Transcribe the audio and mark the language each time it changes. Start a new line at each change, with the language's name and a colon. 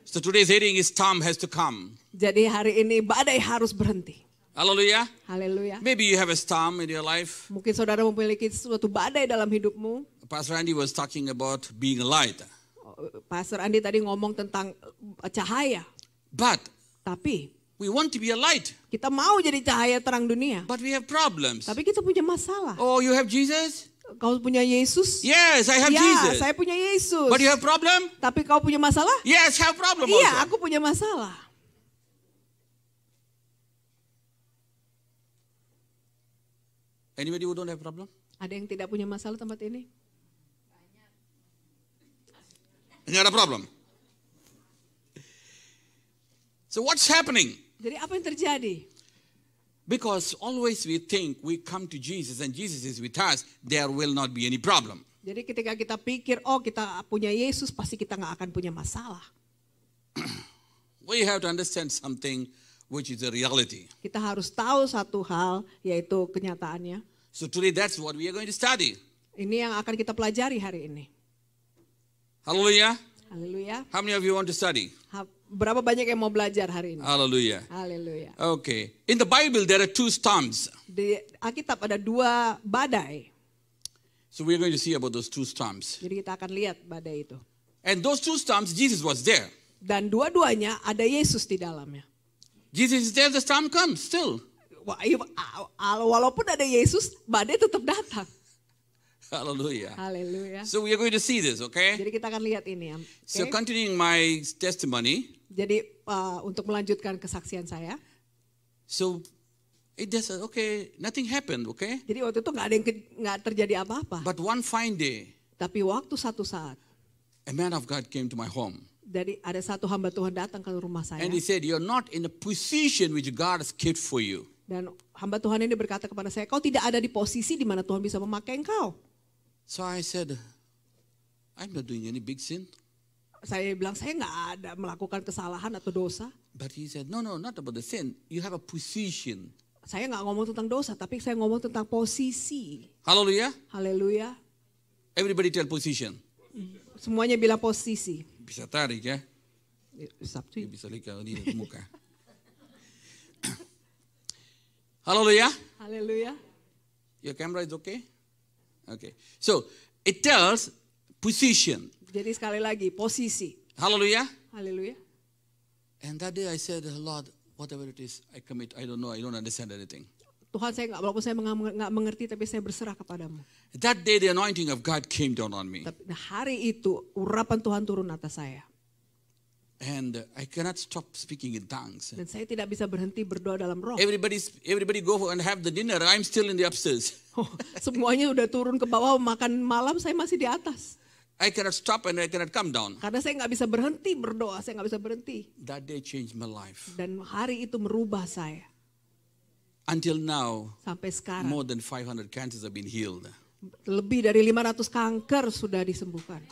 English: So today's heading is storm has to come.
Indonesian: Jadi hari ini badai harus berhenti.
English: Hallelujah.
Indonesian: Haleluya.
English: Maybe you have a storm in your life.
Indonesian: Mungkin saudara memiliki suatu badai dalam hidupmu.
English: Pastor Andy was talking about being a light.
Indonesian: Pastor Andi tadi ngomong tentang cahaya.
English: But
Indonesian: Tapi
English: we want to be a light.
Indonesian: kita mau jadi cahaya terang dunia.
English: But we have problems.
Indonesian: Tapi kita punya masalah.
English: Oh, you have Jesus?
Indonesian: Kau punya Yesus?
English: Yes, I have
Indonesian: Ya,
English: Jesus.
Indonesian: saya punya Yesus.
English: But you have problem?
Indonesian: Tapi kau punya masalah?
English: Yes, have problem
Indonesian: Iya,
English: also.
Indonesian: aku punya masalah.
English: Anybody who don't have problem?
Indonesian: Ada yang tidak punya masalah tempat ini? Nggak ada problem.
English: So what's happening?
Indonesian: Jadi apa yang terjadi?
English: Because always we think we come to Jesus and Jesus is with us, there will not be any problem.
Indonesian: Jadi ketika kita pikir, oh kita punya Yesus, pasti kita nggak akan punya masalah.
English: We have to understand something which is a reality.
Indonesian: Kita harus tahu satu hal, yaitu kenyataannya.
English: So today that's what we are going to study.
Indonesian: Ini yang akan kita pelajari hari ini.
English: Hallelujah.
Indonesian: Haleluya.
English: How many of you want to study?
Indonesian: Berapa banyak yang mau belajar hari ini?
English: Hallelujah.
Indonesian: Haleluya.
English: Okay. In the Bible there are two storms.
Indonesian: Di Alkitab ada 2 badai.
English: So we're going to see about those two storms.
Indonesian: Jadi kita akan lihat badai itu.
English: And those two storms, Jesus was there.
Indonesian: Dan dua-duanya ada Yesus di dalamnya.
English: Jesus is there, the storm comes still.
Indonesian: Walaupun ada Yesus, badai tetap datang.
English: Hallelujah.
Indonesian: Haleluya.
English: So we are going to see this, okay?
Indonesian: Jadi kita akan lihat ini.
English: So Okay? continuing my testimony.
Indonesian: Jadi untuk melanjutkan kesaksian saya.
English: So it just said, okay, nothing happened, okay?
Indonesian: Jadi waktu itu nggak terjadi apa-apa.
English: But one fine day,
Indonesian: Tapi waktu satu saat,
English: a man of God came to my home.
Indonesian: jadi ada satu hamba Tuhan datang ke rumah saya.
English: And he said, you're not in a position which God has kept for you.
Indonesian: Dan hamba Tuhan ini berkata kepada saya, kau tidak ada di posisi di mana Tuhan bisa memakai engkau.
English: So I said, I'm not doing any big sin.
Indonesian: Saya bilang, saya nggak ada melakukan kesalahan atau dosa.
English: But he said, no, not about the sin. You have a position.
Indonesian: Saya nggak ngomong tentang dosa, tapi saya ngomong tentang posisi.
English: Hallelujah.
Indonesian: Haleluya.
English: Everybody tell position.
Indonesian: Semuanya bilang posisi. Bisa tarik ya. Sabtu. Bisa lihat di muka.
English: Hallelujah.
Indonesian: Haleluya.
English: Your camera is okay? Okay. So it tells position.
Indonesian: Jadi sekali lagi, posisi.
English: Hallelujah.
Indonesian: Haleluya.
English: And that day I said, Lord, whatever it is, I commit. I don't know. I don't understand anything.
Indonesian: Tuhan, saya walaupun saya nggak mengerti, tapi saya berserah kepadamu.
English: That day the anointing of God came down on me.
Indonesian: Tapi hari itu urapan Tuhan turun atas saya.
English: And I cannot stop speaking in tongues.
Indonesian: Dan saya tidak bisa berhenti berdoa dalam roh.
English: Everybody go and have the dinner. I'm still in the upstairs.
Indonesian: Semuanya udah turun ke bawah makan malam, saya masih di atas.
English: I cannot stop and I cannot come down.
Indonesian: Karena saya nggak bisa berhenti berdoa, saya nggak bisa berhenti.
English: That day changed my life.
Indonesian: Dan hari itu merubah saya.
English: Until now,
Indonesian: Sampai sekarang.
English: more than 500 cancers have been healed.
Indonesian: Lebih dari 500 kanker sudah disembuhkan.